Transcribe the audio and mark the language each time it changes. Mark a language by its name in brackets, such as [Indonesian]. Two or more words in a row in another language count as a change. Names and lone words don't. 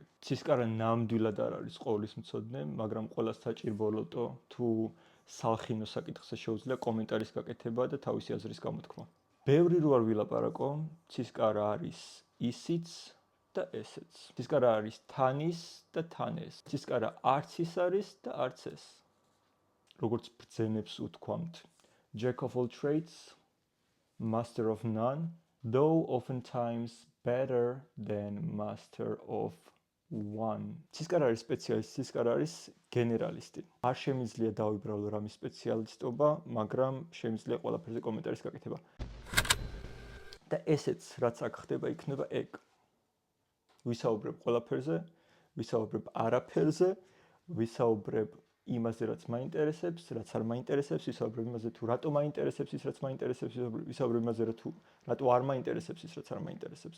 [Georgian] ცისკარა ნამდვილად არ არის ყოვლისმცოდნე, მაგრამ ყველას საჭირბოლოტო თუ სალხინო საკითხზე შეუძლია კომენტარის გაკეთება და თავისი აზრის გამოთქმა. ბევრი რო არ ვილაპარაკო, ცისკარა არის ისიც და ესეც. ცისკარა არის თანის და თან ეს. ცისკარა არც ის არის და არც ეს. როგორც ბრძენებს უთქვამთ, [English] Jack of all trades, master of none, though oftentimes better than master of one. [Georgian] ცისკარა არის სპეციალისტი, ცისკარა არის გენერალისტი. არ შემიძლია დავიბრალო რამის სპეციალისტობა, მაგრამ შემიძლია ყველაფერზე კომენტარის გაკეთება. და ესეც, რაც აქ ხდება, იქნება ეგ. ვისაუბრებ ყველაფერზე, ვისაუბრებ არაფერზე, ვისაუბრებ იმაზე, რაც მაინტერესებს, რაც არ მაინტერესებს, ვისაუბრებ იმაზე, თუ რატო მაინტერესებს ის, რაც მაინტერესებს, ვისაუბრებ იმაზე, რატო არ მაინტერესებს ის, რაც არ მაინტერესებს.